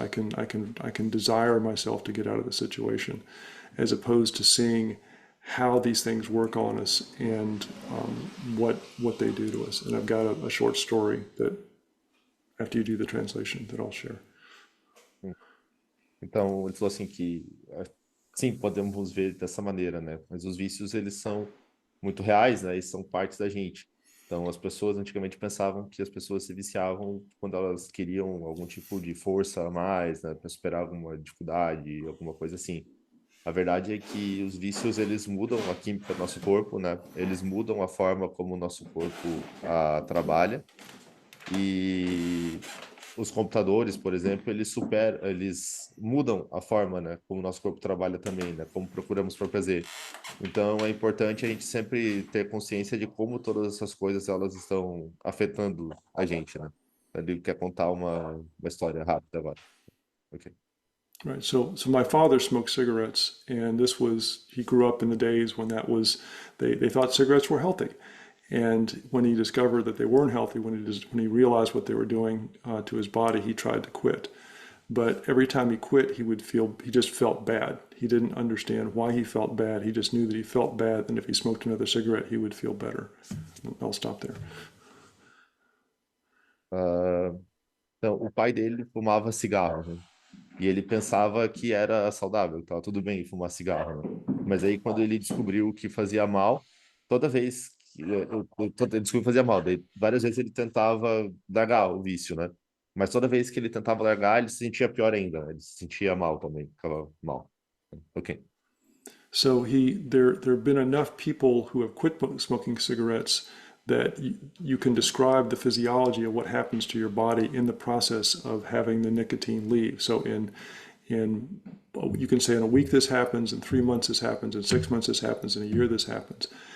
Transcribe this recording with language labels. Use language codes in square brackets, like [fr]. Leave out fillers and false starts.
[en] I can desire myself to get out of the situation, as opposed to seeing how these things work on us and what they do to us. And I've got a short story that after you do the translation that I'll share. [pt] Então, ele falou assim que, sim, podemos ver dessa maneira, né? Mas os vícios, eles são muito reais, né? E são partes da gente. Então, as pessoas antigamente pensavam que as pessoas se viciavam quando elas queriam algum tipo de força a mais, né? Para superar alguma dificuldade, alguma coisa assim. A verdade é que os vícios, eles mudam a química do nosso corpo, né? Eles mudam a forma como o nosso corpo trabalha. E os computadores, por exemplo, eles mudam a forma, né, como o nosso corpo trabalha também, né, como procuramos por prazer. Então, é importante a gente sempre ter consciência de como todas essas coisas elas estão afetando a gente, né? Ele quer contar uma história rápida agora. Ok. [en] Right. So my father smoked cigarettes, and he grew up in the days when they thought cigarettes were healthy. And when he discovered that they weren't healthy, when he realized what they were doing to his body, he tried to quit. But every time he quit, he just felt bad. He didn't understand why he felt bad. He just knew that he felt bad, and if he smoked another cigarette, he would feel better. I'll stop there. [pt] Ah, então, o pai dele fumava cigarro, né? E ele pensava que era saudável, estava tudo bem fumar cigarro, né? Mas aí quando ele descobriu que fazia mal, toda vez que ele descobriu que fazia mal, daí várias vezes ele tentava largar o vício, né? Mas toda vez que ele tentava largar, ele se sentia pior ainda, né? Ele se sentia mal também, ficava mal. Ok. [en] So there have been enough people who have quit smoking cigarettes that you can describe the physiology of what happens to your body in the process of having the nicotine leave. So in you can say in a week this happens, in 3 months this happens, in 6 months this happens, in a year this happens.